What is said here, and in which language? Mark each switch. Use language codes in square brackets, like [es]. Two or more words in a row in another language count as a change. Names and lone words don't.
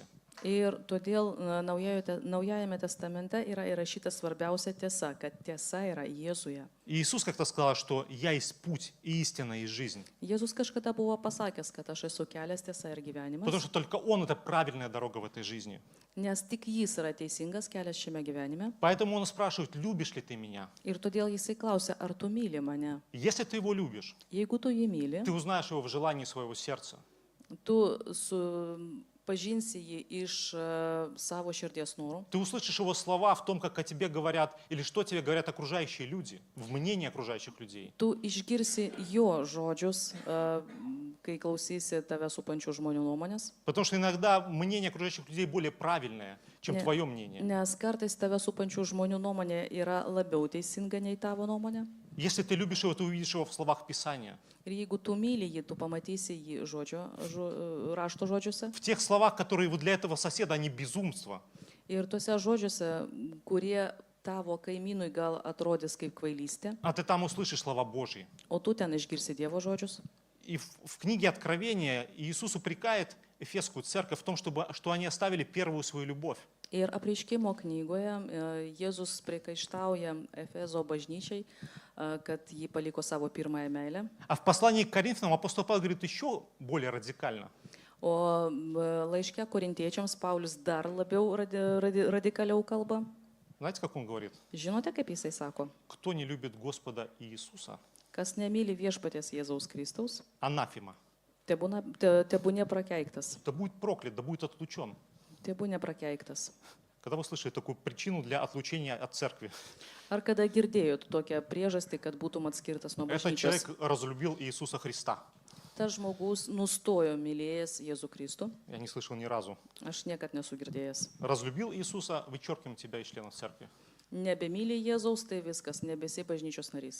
[lt] Ir todėl Naujajame testamente yra įrašyta svarbiausia tiesa, kad tiesa yra Jėzuje. [ru] И Иисус как-то сказал, что «Я есть путь, и истина, и жизнь». [lt] Jėzus kažkada buvo pasakęs, kad aš esu kelias, tiesa ir gyvenimas, [ru] Потому что только Он — это правильная дорога в этой жизни. [lt] nes tik jis yra teisingas kelias šiame gyvenime. [ru] Поэтому Он спрашивает, любишь ли ты меня? [lt] Ir todėl jisai klausia, ar tu myli mane. [ru] Если ты Его любишь, [lt] Jeigu tu jį myli, [ru] ты узнаешь Его в желании своего сердца. [lt] tu pažinsi jį iš savo širdies norų. [ru] Ты услышишь Его слова в том, как о тебе говорят, или что тебе говорят окружающие люди, в мнении окружающих людей. [lt] Tu išgirsi jo žodžius, kai klausysi tave supančių žmonių nuomonės. [ru] Потому что иногда мнение окружающих людей более правильное, чем Не. твое мнение. [lt] Nes kartais tave supančių žmonių nuomonė yra labiau teisinga nei tavo nuomonė. [ru] Если ты любишь Его, ты увидишь Его в словах Писания. [lt] Ir jeigu tu myli jį, tu pamatysi jį rašto žodžiuose. [ru] В тех словах, которые вот для этого соседа, они безумство. [lt] Ir tuose žodžiuose, kurie tavo kaimynui gal atrodys kaip kvailystė, [ru] А ты там услышишь слова Божьи. [lt] o tu ten išgirsi Dievo žodžius. [ru] И в книге Откровения Иисус упрекает Эфесскую церковь в том, что они оставили первую свою любовь. [lt] Ir apreiškimo knygoje Jėzus priekaištauja Efezo bažnyčiai, kad jį paliko savo pirmąją meilę. [ru] А в послании к Коринфянам апостол Павел говорит еще более радикально. [lt] O laiške korintiečiams Paulius dar labiau radikaliau kalba. [ru] Знаете, как он говорит? [lt] Žinote, kaip jisai sako? [ru] Кто не любит Господа Иисуса, [lt] Kas nemyli viešpaties Jėzaus Kristaus, [ru] анафема, [lt] tebūne prakeiktas. [ru] да будет проклят, да будет отлучен. [lt] Tebūne prakeiktas. [ru] Когда вы слышали такую причину для отлучения от церкви? [lt] Ar kada girdėjot tokią priežastį, kad būtum atskirtas nuo [ru] Этот [lt] bažnyčios? [ru] человек разлюбил Иисуса Христа. [lt] Tas žmogus nustojo mylėjęs Jėzų Kristų. [ru] Я не слышал ни разу. [lt] Aš niekad nesu girdėjęs. [ru] Разлюбил Иисуса, вычеркиваем тебя из членов церкви. [lt] Nebemylė Jėzaus, tai viskas, nebesi bažnyčios narys.